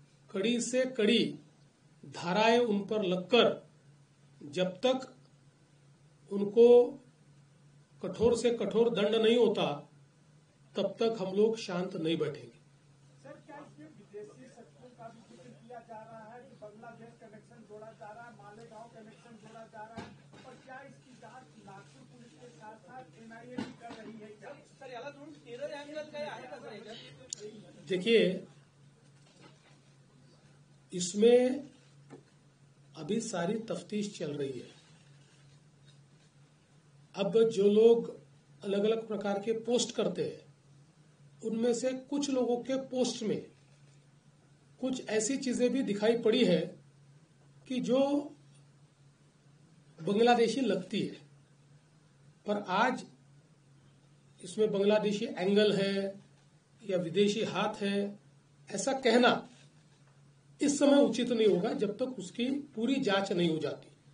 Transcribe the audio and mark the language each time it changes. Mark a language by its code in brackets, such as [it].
[hi] कड़ी से कड़ी धाराएं उन पर लगकर जब तक उनको कठोर से कठोर दंड नहीं होता, तब तक हम लोग शांत नहीं बैठेंगे। सर, क्या इसमें विदेशी शक्तियों का भी जिक्र किया जा रहा है कि बांग्लादेश कनेक्शन जोड़ा जा रहा है, मालेगांव कनेक्शन जोड़ा जा रहा है, और क्या इसकी जांच नागपुर पुलिस के साथ साथ ये कर रही है क्या? [mr] सर याला जोडून टेरर अँगल काय आहे का सर याच्यात? [hi] देखिए, इसमें अभी सारी तफ्तीश चल रही है। अब जो लोग अलग अलग प्रकार के पोस्ट करते हैं, उनमें से कुछ लोगों के पोस्ट में कुछ ऐसी चीजें भी दिखाई पड़ी है कि जो बांग्लादेशी लगती है, पर आज इसमें बांग्लादेशी एंगल है या विदेशी हाथ है, ऐसा कहना इस समय उचित नहीं होगा जब तक उसकी पूरी जांच नहीं हो जाती।